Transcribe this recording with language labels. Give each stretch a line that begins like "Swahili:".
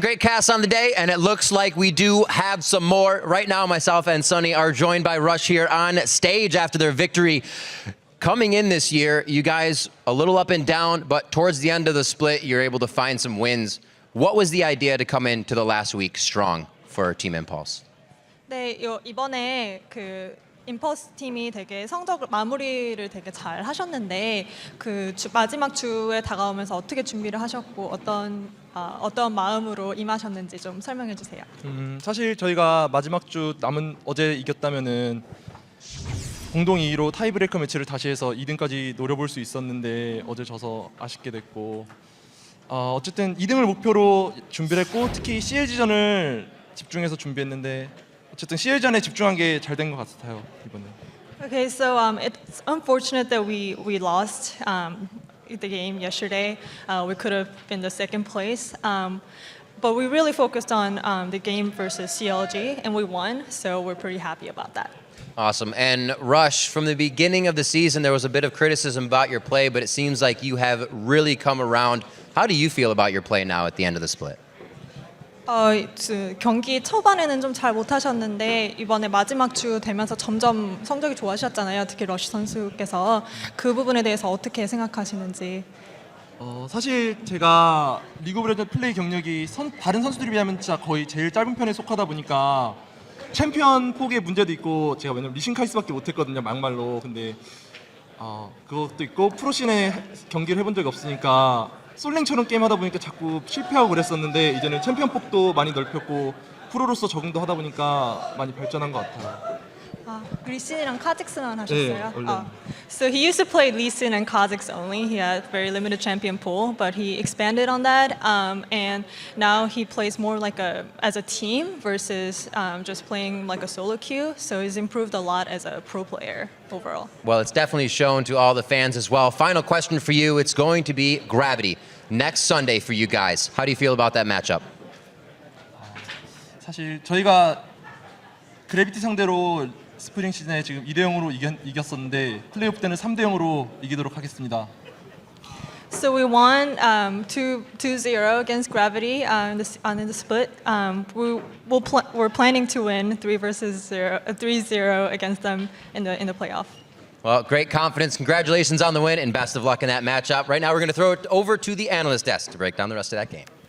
English: Great cast on the day, and it looks like we do have some more. Right now, myself and Sunny are joined by Rush here on stage after their victory. Coming in this year, you guys a little up and down, but towards the end of the split, you're able to find some wins. What was the idea to come into the last week strong for Team Impulse?
Korean: 네, 이번에 그 임퍼스 팀이 되게 성적 마무리를 되게 잘 하셨는데 그 마지막 주에 다가오면서 어떻게 준비를 하셨고 어떤 마음으로 임하셨는지 좀 설명해 주세요. 사실 저희가 마지막 주 어제 이겼다면은 공동 2위로 타이브레이커 매치를 다시 해서 2등까지 노려볼 수 있었는데 어제 져서 아쉽게 됐고 어쨌든 2등을 목표로 준비를 했고 특히 CLG전을 집중해서 준비했는데 어쨌든 CLG전에 집중한 게 잘 된 것 같아요 이번에.
English: Okay, so it's unfortunate that we lost the game yesterday. We could have been the second place. But we really focused on the game versus CLG, and we won, so we're pretty happy about that. Awesome. And Rush, from the beginning of the season, there was a bit of criticism about your play, but it seems like you have really come around. How do you feel about your play now at the end of the split?
Korean: 경기 초반에는 좀 잘 못하셨는데 이번에 마지막 주 되면서 점점 성적이 좋아지셨잖아요. 특히 러쉬 선수께서 그 부분에 대해서 어떻게 생각하시는지. 사실 제가 리그 오브 레전드 플레이 경력이 다른 선수들에 비하면 진짜 거의 제일 짧은 편에 속하다 보니까 챔피언 폭의 문제도 있고 제가 왜냐면 리신 카이스밖에 못했거든요 막말로. 근데 그것도 있고 프로씬에 경기를 해본 적이 없으니까 솔랭처럼 게임하다 보니까 자꾸 실패하고 그랬었는데 이제는 챔피언 폭도 많이 넓혔고 프로로서 적응도 하다 보니까 많이 발전한 것 같아요. 리신이랑 카직스만 하셨어요? 네, 원래.
English: So he used to play Lee Sin and Kha'Zix only. He had very limited champion pool, but he expanded on that, and now he plays more like as a team versus just playing like a solo queue. So he's improved a lot as a pro player overall. Well, it's definitely shown to all the fans as well. Final question for you. It's going to be Gravity next Sunday for you guys. How do you feel about that matchup?
Korean: 사실 저희가 그래비티 상대로 스프링 시즌에 지금 2대0으로 이겼었는데 플레이오프 때는 3대0으로 이기도록 하겠습니다.
English: So we won 2-0 against Gravity in the split. We're planning to win 3-0 against them in the playoff. Well, great confidence. Congratulations on the win and best of luck in that matchup. Right now, we're going to throw it over to the analyst desk to break down the rest of that game.